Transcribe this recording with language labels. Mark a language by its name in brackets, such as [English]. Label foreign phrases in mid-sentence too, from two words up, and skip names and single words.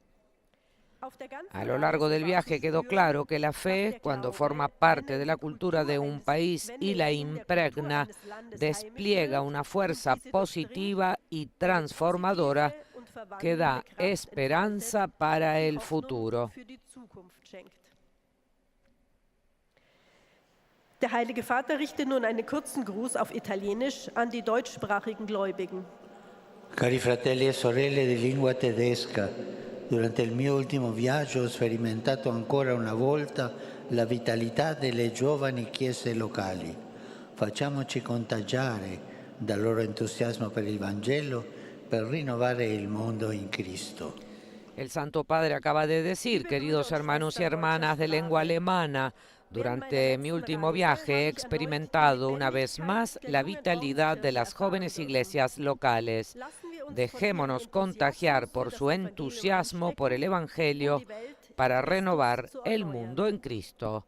[Spanish] A lo largo del viaje quedó claro que la fe, cuando forma parte de la cultura de un país y la impregna, despliega una fuerza positiva y transformadora que da esperanza para el futuro. [German] Der Heilige Vater richtet nun einen kurzen Gruß auf Italienisch an die deutschsprachigen Gläubigen. [Italian] Cari fratelli e sorelle di lingua tedesca, durante il mio ultimo viaggio ho sperimentato ancora una volta la vitalità delle giovani chiese locali. Facciamoci contagiare dal loro entusiasmo per il Vangelo per rinnovare il mondo in Cristo. [Spanish] El Santo Padre acaba de decir, queridos hermanos y hermanas de lengua alemana, durante mi último viaje he experimentado una vez más la vitalidad de las jóvenes iglesias locales. Dejémonos contagiar por su entusiasmo por el Evangelio para renovar el mundo en Cristo.